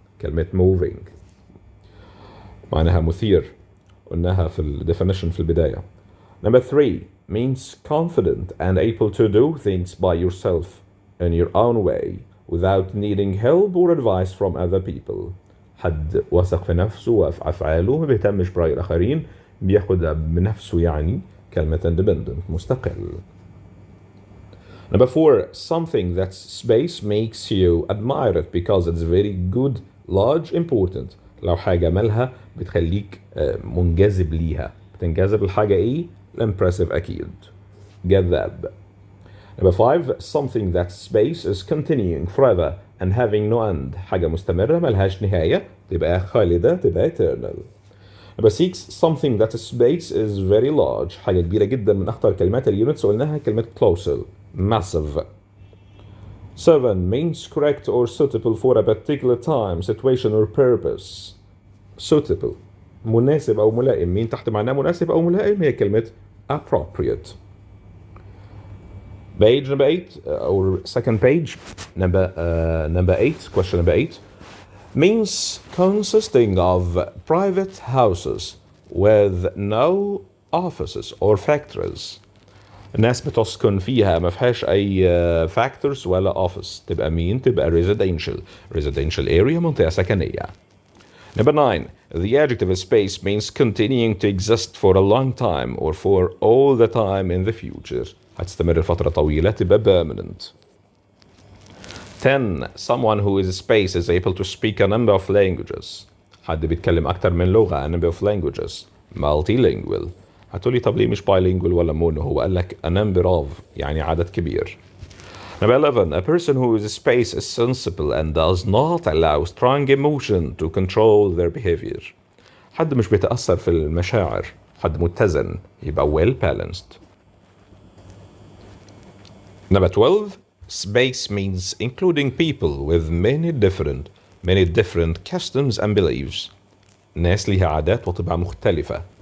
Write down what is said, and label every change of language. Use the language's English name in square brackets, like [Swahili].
[Arabic] كلمة moving معناها مثير. قلناها في definition في البداية. [English] Number 3 means confident and able to do things by yourself in your own way without needing help or advice from other people. [Arabic] حد واثق في نفسه وفي أفعاله ما بيهتمش برأي الآخرين. بياخد بنفسه يعني كلمة independent مستقل. [English] Number 4 something that space makes you admire it because it's very good, large, important. [Arabic] لو حاجة مالها بتخليك منجذب ليها. بتنجذب لحاجة ايه؟ impressive أكيد. جذاب. [English] Number 5 something that space is continuing forever and having no end. [Arabic] حاجة مستمرة ملهاش نهاية. تبقى خالدة. تبقى [English] eternal. Number 6 something that space is very large. [Arabic] حاجة كبيرة جدا. من أخطر كلمات اليونتس قلناها كلمة colossal. [English] massive. 7 means correct or suitable for a particular time, situation or purpose. [Arabic] suitable مناسب أو ملائم. مين تحت معناه مناسب أو ملائم؟ هي كلمة appropriate. [English] Page number 8 or second page number 8 question number 8 means consisting of private houses with no offices or factories. [Arabic] الناس بتسكن فيها ما فيهاش أي factors ولا office. تبقى مين؟ تبقى residential area منطقة سكنية. [English] Number 9 the adjective space means continuing to exist for a long time or for all the time in the future. [Arabic] هتستمر لفترة طويلة. تبقى [English] permanent. 10 someone who is space is able to speak a number of languages. [Arabic] حد بيتكلم أكتر من لغة. [English] a number of languages. [Arabic] multilingual. هتقولي طب ليه مش bilingual ولا mono؟ هو قال لك [English] a number of [Arabic] يعني عدد كبير. [English] Number 11 a person who is space is sensible and does not allow strong emotion to control their behavior. [Arabic] حد مش بيتأثر في المشاعر. حد متزن. يبقى well balanced. [English] Number 12, space means including people with many different customs and beliefs. [Arabic] ناس ليها عادات وطباع مختلفة.